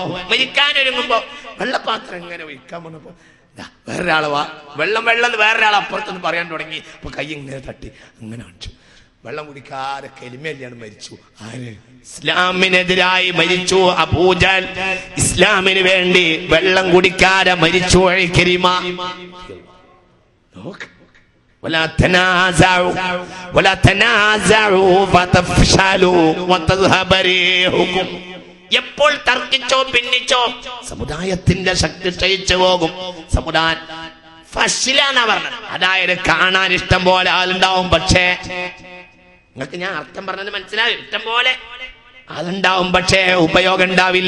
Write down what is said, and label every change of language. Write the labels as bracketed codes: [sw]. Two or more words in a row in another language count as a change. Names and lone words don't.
[ml] മരിക്കാൻ ഒരുങ്ങുമ്പോ വെള്ളപാത്രം ഇങ്ങനെ ഒഴിക്കാൻ വന്നപ്പോ വേറൊരാള് വെള്ളം വേറൊരാൾ അപ്പുറത്തൊന്ന് പറയാൻ തുടങ്ങി. അപ്പൊ കൈ ഇങ്ങനെ തട്ടി അങ്ങനെ കാണിച്ചു. വെള്ളം കുടിക്കാതെ കലിമയിലാണ് മരിച്ചു. ആര്? ഇസ്ലാമിനെതിരായി മരിച്ചു അബൂജഹൽ. ഇസ്ലാമിന് വേണ്ടി വെള്ളം കുടിക്കാതെ മരിച്ചു ഇക്രിമ. [ar] ولا تنازعوا فتفشلوا وتذهب ريحكم. [ml] എപ്പോൾ തർക്കിച്ചോ ഭിന്നിച്ചോ സമുദായത്തിന്റെ ശക്തി ക്ഷയിച്ചു പോകും. ഫശ്ശിലാന്നാ പറഞ്ഞത്. അതായത് കാണാൻ ഇഷ്ടം പോലെ ആളുണ്ടാവും, പക്ഷേ നിങ്ങൾക്ക് ഞാൻ അർത്ഥം പറഞ്ഞത് മനസ്സിലാവും. ഇഷ്ടം പോലെ ആളുണ്ടാവും, പക്ഷേ ഉപയോഗം ഉണ്ടാവില്ല.